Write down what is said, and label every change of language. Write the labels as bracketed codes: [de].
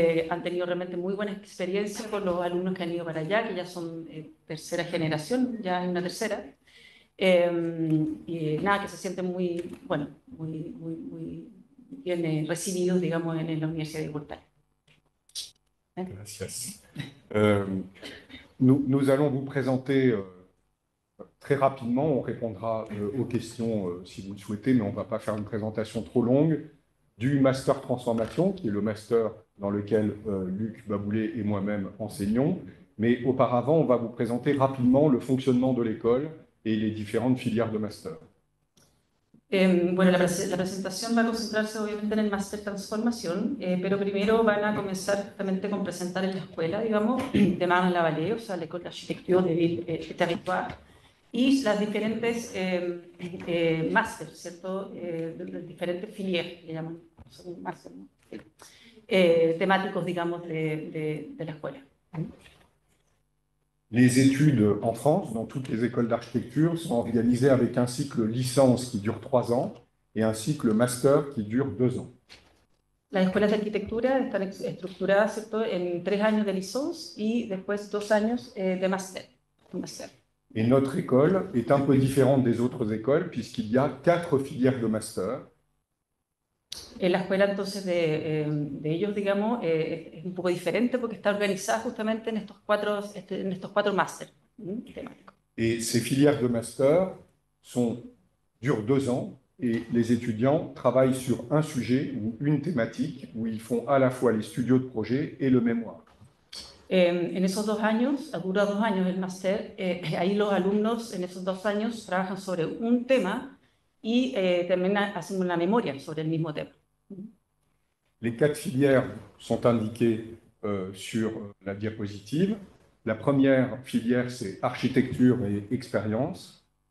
[es] Han tenido realmente muy buena experiencia con los alumnos que han ido para allá, que ya son tercera generación, ya hay una tercera. Y nada, que se sienten muy, bueno, muy bien recibidos, digamos, en la Universidad Diego Portales. Gracias. [fr] Nous allons vous présenter très rapidement, on répondra aux questions si vous le souhaitez, mais on ne va pas faire une présentation trop longue, du Master Transformation, qui est le master dans lequel Luc Baboulet et moi-même enseignons. Mais auparavant, on va vous présenter rapidement le fonctionnement de l'école et les différentes filières de master. [es] Bueno, la presentación va a concentrarse obviamente en el Máster Transformación, pero primero van a comenzar justamente con presentar en la escuela, digamos, de Marne-la-Vallée, o sea, l'École d'Architecture de Ville et Territoire, y las diferentes másteres, ¿cierto? Las diferentes filières, que le llaman, son máster, ¿no? Temáticos, digamos, de la escuela. [fr] Les études en France, dans toutes les écoles d'architecture, sont organisées avec un cycle licence qui dure 3 ans et un cycle master qui dure 2 ans. [es] Las escuelas de arquitectura están estructuradas, ¿cierto?, en 3 años de licence y después 2 años de máster. [fr] Et notre école est un peu différente des autres écoles puisqu'il y a 4 filières de master. [es] La escuela entonces de ellos, digamos, es un poco diferente porque está organizada justamente en estos 4 máster temáticos. [fr] Et ces filières de master durent 2 ans et les étudiants travaillent sur un sujet ou une thématique où ils font à la fois les studios de projet et le mémoire. [es] En esos 2 años, dura 2 años el máster, ahí los alumnos en esos 2 años trabajan sobre un tema y también hacen una memoria sobre el mismo tema. [fr] Les 4 filières sont indiquées sur la diapositive. La première filière, c'est architecture et expérience.